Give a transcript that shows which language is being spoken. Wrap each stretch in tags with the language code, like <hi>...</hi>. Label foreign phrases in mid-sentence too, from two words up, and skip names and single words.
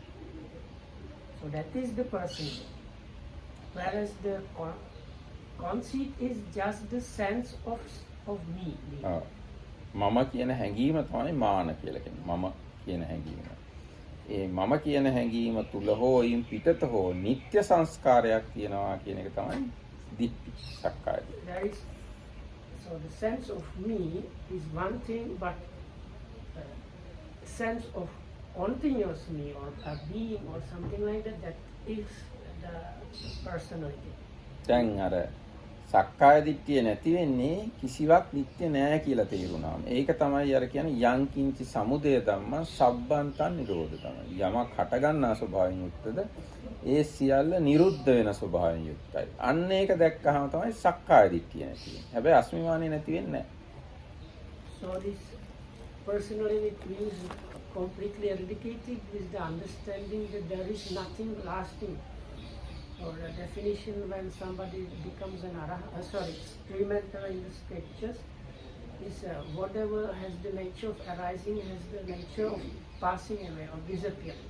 <en>So that is the person. Whereas the conceit is just the sense of me.</en> <si>මම කියන හැඟීම තමයි මාන කියලා කියන්නේ. මම කියන හැඟීම. ඒ මම කියන හැඟීම තුල හෝ ඊයින් පිටත හෝ නিত্য සංස්කාරයක් තියෙනවා කියන එක තමයි දිට්ඨි සක්කාය.</si> <en>So the sense of me is one thing, but sense of continuous me or a being or something like that, that is the personality.</en> <si>දැන් අර සක්කාය දිට්ඨිය නැති වෙන්නේ කිසිවක් නිත්‍ය නෑ කියලා තේරුණාම. ඒක තමයි අර කියන්නේ</si> <pi>යං කිංචි සමුදය ධම්ම සබ්බන්තං නිරෝධ</pi> <si>තමයි. යමක් හට ගන්නා ස්වභාවයෙන් යුක්තද ඒ සියල්ල නිරුද්ධ වෙන ස්වභාවයෙන් යුක්තයි. අන්න ඒක දැක්කහම තමයි සක්කාය දිට්ඨිය නැති වෙන්නේ. හැබැයි අස්මිමානිය නැති වෙන්නේ නෑ.</si> <en>So this personality is completely eradicated with the understanding that there is nothing lasting. Or a definition when somebody becomes an experimenter in the scriptures is whatever has the nature of arising has the nature of passing away or disappearance.</en>